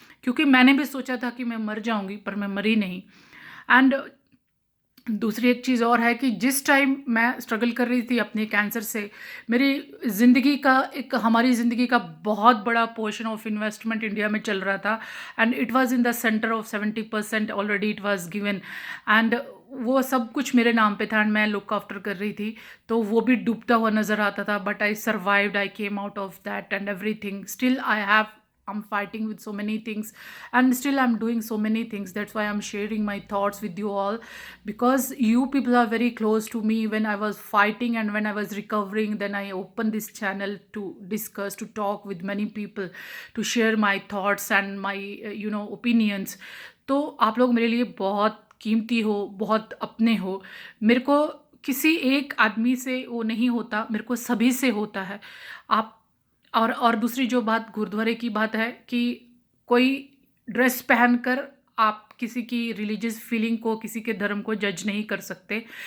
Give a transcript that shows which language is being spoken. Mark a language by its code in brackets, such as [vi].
[hi] क्योंकि मैंने भी सोचा था कि मैं मर जाऊंगी, पर मैं मरी नहीं। एंड दूसरी एक चीज़ और है कि जिस टाइम मैं स्ट्रगल कर रही थी अपने कैंसर से, मेरी ज़िंदगी का एक, हमारी ज़िंदगी का बहुत बड़ा पोर्शन ऑफ इन्वेस्टमेंट इंडिया में चल रहा था [en] And it was in the centre of 70% already it was given. [hi] And वो सब कुछ मेरे नाम पे था एंड मैं लुक आफ्टर कर रही थी, तो वो भी डूबता हुआ नज़र आता था। [en] But I survived, I came out of that and everything. Still I have, I'm fighting with so many things and still I'm doing so many things. That's why I'm sharing my thoughts with you all, because you people are very close to me. When I was fighting and when I was recovering, then I opened this channel to discuss, to talk with many people, to share my thoughts and my opinions. [hi] तो आप लोग मेरे लिए बहुत कीमती हो, बहुत अपने हो। मेरे को किसी एक आदमी से वो नहीं होता, मेरे को सभी से होता है। आप और दूसरी जो बात गुरुद्वारे की बात है कि कोई ड्रेस पहनकर आप किसी की रिलीजियस फीलिंग को, किसी के धर्म को जज नहीं कर सकते।